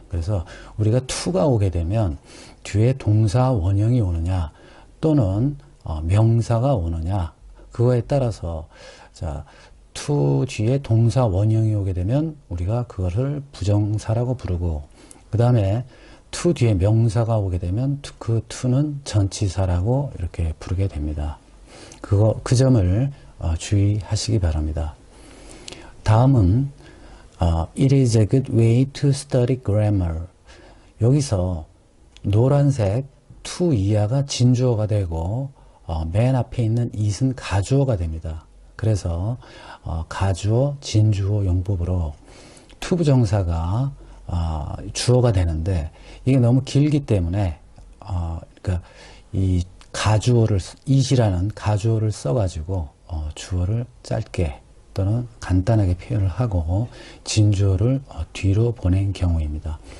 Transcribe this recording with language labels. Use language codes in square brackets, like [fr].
[ko] 그래서 우리가 to가 오게 되면 뒤에 동사 원형이 오느냐 또는 명사가 오느냐, 그거에 따라서 to 뒤에 동사 원형이 오게 되면 우리가 그것을 부정사라고 부르고, 그 다음에 to 뒤에 명사가 오게 되면 그 to는 전치사라고 이렇게 부르게 됩니다. 그 점을 주의하시기 바랍니다. 다음은 [en] It is a good way to study grammar. [ko] 여기서 노란색 to 이하가 진주어가 되고 맨 앞에 있는 it은 가주어가 됩니다. 그래서 가주어, 진주어 용법으로 to 부정사가 주어가 되는데, 이게 너무 길기 때문에 그러니까 이 가주어를, it이라는 가주어를 써가지고 주어를 짧게 또는 간단하게 표현을 하고 진주어를 뒤로 보낸 경우입니다.